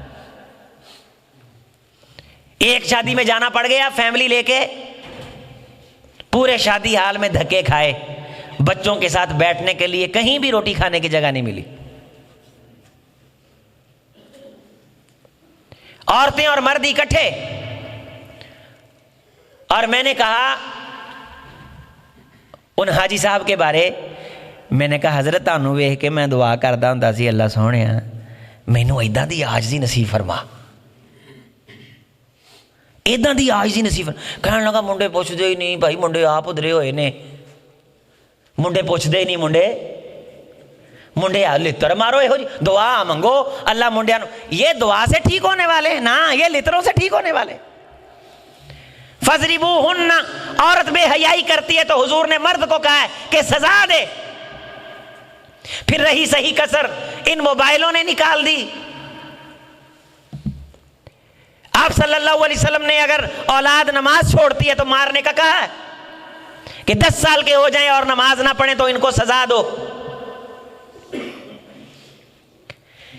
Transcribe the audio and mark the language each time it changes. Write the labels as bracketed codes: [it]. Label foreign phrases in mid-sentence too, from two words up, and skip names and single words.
[ur] ایک شادی میں جانا پڑ گیا فیملی لے کے، پورے شادی ہال میں دھکے کھائے، بچوں کے ساتھ بیٹھنے کے لیے کہیں بھی روٹی کھانے کی جگہ نہیں ملی۔ عورتیں اور مرد اکٹھے، اور میں نے کہا ان حاجی صاحب کے بارے، میں نے کہا حضرت [pa] تانوں ویکھ کے میں دعا کردا ہوندا سی اللہ سونیا مینوں ایداں دی عاجزی نصیب فرما، ایداں دی عاجزی نصیب فرما۔ کہنے لگا منڈے پوچھدے ہی نہیں بھائی، منڈے آپ ادھرے ہوئے نے، منڈے پوچھدے ہی نہیں، منڈے لتر مارو، یہو جی دعا منگو اللہ منڈیا نو، [ur] یہ دعا سے ٹھیک ہونے والے نا، یہ لتروں سے ٹھیک ہونے والے۔ فَضْرِبُوهُنَّ، عورت بے حیائی کرتی ہے تو حضور نے مرد کو کہا ہے کہ سزا دے۔ پھر رہی صحیح کسر ان موبائلوں نے نکال دی۔ آپ [ar] صلی اللہ علیہ وسلم [ur] نے اگر اولاد نماز چھوڑتی ہے تو مارنے کا کہا ہے کہ 10 سال کے ہو جائیں اور نماز نہ پڑھیں تو ان کو سزا دو۔